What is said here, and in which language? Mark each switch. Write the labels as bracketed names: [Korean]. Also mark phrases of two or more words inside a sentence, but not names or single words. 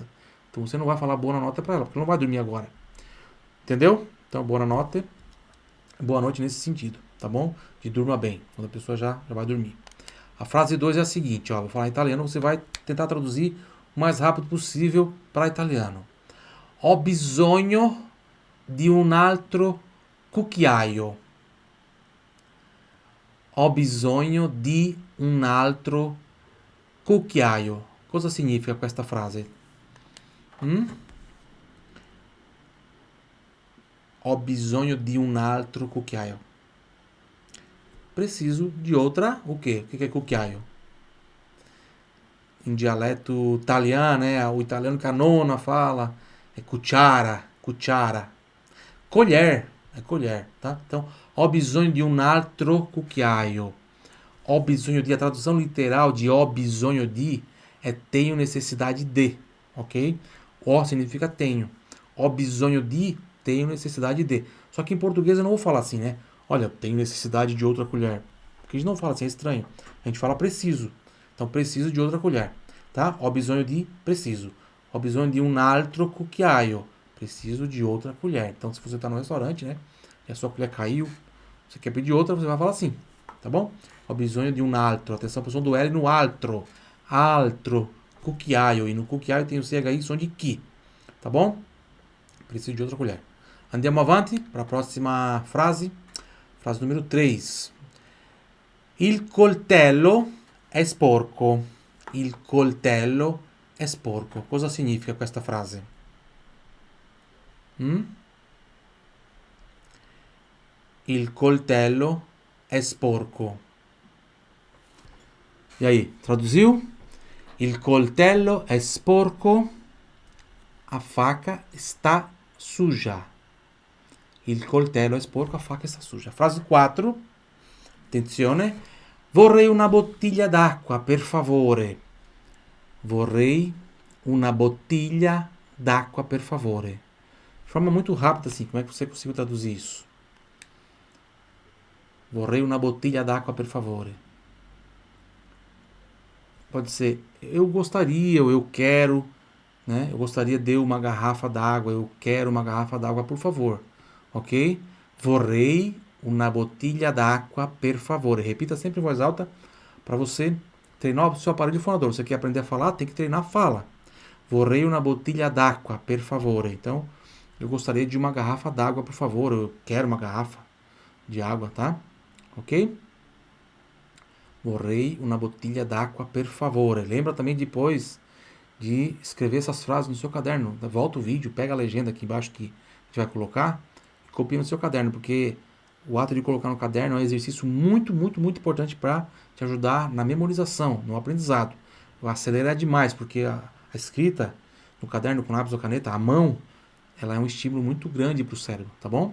[Portuguese] Então você não vai falar buonanotte para ela, porque ela não vai dormir agora. Entendeu? Então, buonanotte, boa noite nesse sentido, tá bom? De durma bem, quando a pessoa já vai dormir. A frase 2 é a seguinte, ó, vou falar em italiano, você vai tentar traduzir o mais rápido possível para italiano. [Italian] Ho bisogno di un altro cucchiaio. Ho bisogno di un altro cucchiaio. Cosa significa questa frase? Ho bisogno di un altro cucchiaio. [Portuguese] Preciso de outra, o quê? O que é cucchiaio? Em dialeto italiano, né? O italiano que a nona fala é cucciara, cucciara. Colher, é colher, tá? Então, [Italian] ho bisogno di un altro cucchiaio. Ho bisogno di, [Portuguese] a tradução literal de [Italian] ho bisogno di [Portuguese] é tenho necessidade de, ok? Ho significa tenho. [Italian] Ho bisogno di, [Portuguese] tenho necessidade de. Só que em português eu não vou falar assim, né? Olha, tenho necessidade de outra colher. Porque a gente não fala assim, é estranho. A gente fala preciso. Então, preciso de outra colher. Tá? [Italian] Ho bisogno di preciso. Ho bisogno di un altro cucchiaio. [Portuguese] Preciso de outra colher. Então, se você está no restaurante, né? E a sua colher caiu, você quer pedir outra, você vai falar assim. Tá bom? [Italian] Ho bisogno di un altro. [Portuguese] Atenção para o som do L no altro. [Italian] Altro cucchiaio. [Portuguese] E no cucchiaio tem o CHI, som de que. Tá bom? Preciso de outra colher. [Italian] Andiamo avanti [Portuguese] para a próxima frase. Frase número 3. [Italian] Il coltello è sporco. Il coltello è sporco. Cosa significa questa frase? Il coltello è sporco. [Portuguese] E aí, traduziu? [Italian] Il coltello è sporco. [Portuguese] A faca está suja. [Italian] Il coltello è sporco, [Portuguese] a faca está suja. Frase 4. [Italian] Attenzione. Vorrei una bottiglia d'acqua, per favore. Vorrei una bottiglia d'acqua, per favore. [Portuguese] De forma muito rápida, assim. Como é que você conseguiu traduzir isso? [Italian] Vorrei una bottiglia d'acqua, per favore. [Portuguese] Pode ser eu gostaria, ou eu quero, né? Eu gostaria de uma garrafa d'água, eu quero uma garrafa d'água, por favor. Ok? [Italian] Vorrei una bottiglia d'acqua, per favore. [Portuguese] Repita sempre em voz alta para você treinar o seu aparelho fonador. Você quer aprender a falar? Tem que treinar a fala. [Italian] Vorrei una bottiglia d'acqua, per favore. [Portuguese] Então, eu gostaria de uma garrafa d'água, por favor. Eu quero uma garrafa de água, tá? Ok? [Italian] Vorrei una bottiglia d'acqua, per favore. [Portuguese] Lembra também depois de escrever essas frases no seu caderno. Volta o vídeo, pega a legenda aqui embaixo que a gente vai colocar e copia no seu caderno, porque o ato de colocar no caderno é um exercício muito, muito, muito importante para te ajudar na memorização, no aprendizado. Acelerar demais, porque a escrita no caderno com lápis ou caneta, a mão, ela é um estímulo muito grande para o cérebro, tá bom?